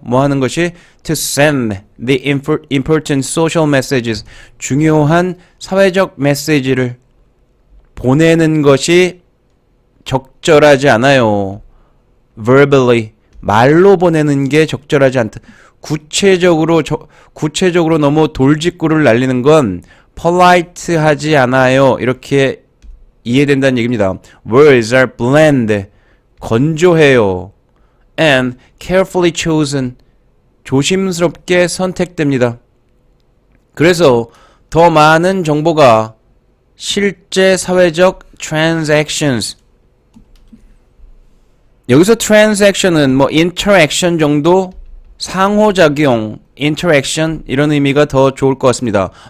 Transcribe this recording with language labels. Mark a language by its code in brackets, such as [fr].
[ko] 뭐 하는 것이 [en] to send the important social messages, [ko] 중요한 사회적 메시지를 보내는 것이 적절하지 않아요. verbally, 말로 보내는 게 적절하지 않다. 구체적으로 너무 돌직구를 날리는 건 polite하지 않아요. 이렇게 이해된다는 얘기입니다. [en] Words are bland, [ko] 건조해요. [en] And carefully chosen, [ko] 조심스럽게 선택됩니다. 그래서 더 많은 정보가 실제 사회적 transactions, 여기서 transaction은 뭐 interaction 정도, 상호작용, interaction 이런 의미가 더 좋을 것 같습니다.